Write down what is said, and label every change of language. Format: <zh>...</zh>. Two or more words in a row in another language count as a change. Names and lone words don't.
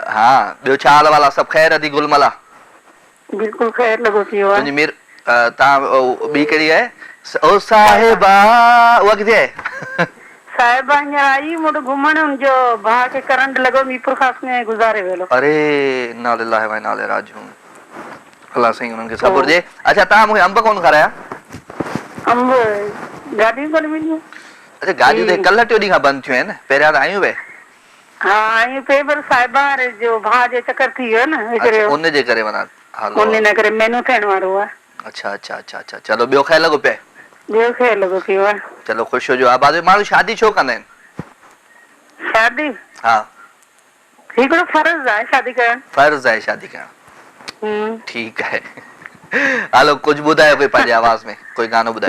<sd>हा ॿियो छा हाल वाला सभु ख़ैर अदी गुलमला बिल्कुलु ख़ैर लॻो पियो आहे तुंहिंजी मीर तव्हां ॿी कहिड़ी आहे ओ साहिबा उहा किथे आहे साहिबा हींअर आई मुंहिंजो घुमण जो भाउ खे करंट लॻो मीरपुर खास में गुज़ारे वियो अरे</sd> <ar>إنا لله وإنا إليه راجعون</ar> <sd>अल्लाह साईं उन्हनि खे सब्र ॾे अच्छा तव्हां मूंखे अंब कोन खाराया अंब गाॾियूं कोन मिलियूं अच्छा गाॾियूं त कल्ह टियों ॾींहं खां बंदि थियूं आहिनि पहिरियां त आयूं वे हा आयूं पे पर साहिबा जो भाउ जो चकर थी वियो न हिकिड़े उन जे करे माना हलो उन न करे मेनू थियण वारो आहे अच्छा अच्छा अच्छा अच्छा चलो ॿियो ख़ैर लॻो पिए ॿियो ख़ैर लॻो पियो आहे चलो ख़ुशि हुजो आबाद माण्हू शादी छो कंदा आहिनि शादी हा हिकिड़ो फर्ज़ आहे शादी करणु फर्ज़ आहे शादी करणु ठीकु आहे हलो कुझु ॿुधायो कोई पंहिंजे आवाज़ में कोई गानो ॿुधायो</sd>